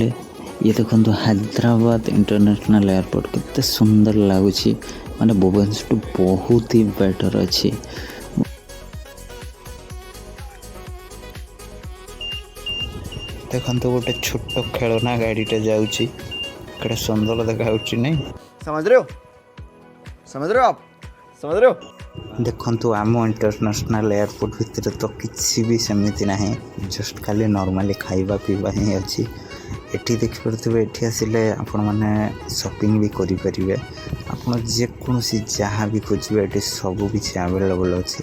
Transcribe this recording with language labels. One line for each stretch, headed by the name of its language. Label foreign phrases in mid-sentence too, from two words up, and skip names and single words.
Odia: ଇଏ ଦେଖନ୍ତୁ ହାଇଦ୍ରାବାଦ ଇଣ୍ଟରନ୍ୟାସନାଲ୍ ଏୟାରପୋର୍ଟ କେତେ ସୁନ୍ଦର ଲାଗୁଛି। ମାନେ ଭୁବନେଶ୍ୱରଠୁ ବହୁତ ହି ବେଟର୍ ଅଛି। ଦେଖନ୍ତୁ ଗୋଟେ ଛୋଟ ଖେଳନା ଗାଡ଼ିଟେ ଯାଉଛି, କେତେ ସୁନ୍ଦର ଦେଖାଯାଉଛି ନାଇଁ?
Hindi: समझ रहे हो समझ रहे हो आप समझ रहे हो।
Odia: ଦେଖନ୍ତୁ ଆମ
English: international airport
Odia: ଭିତରେ ତ କିଛି ବି ସେମିତି ନାହିଁ, ଜଷ୍ଟ ଖାଲି ନର୍ମାଲି ଖାଇବା ପିଇବା ହିଁ ଅଛି। ଏଠି ଦେଖିପାରୁଥିବେ, ଏଠି ଆସିଲେ ଆପଣମାନେ ସପିଂ ବି କରିପାରିବେ। ଆପଣ ଯେକୌଣସି ଯାହା ବି ଖୋଜିବେ ଏଠି ସବୁ କିଛି ଆଭେଲେବଲ୍ ଅଛି।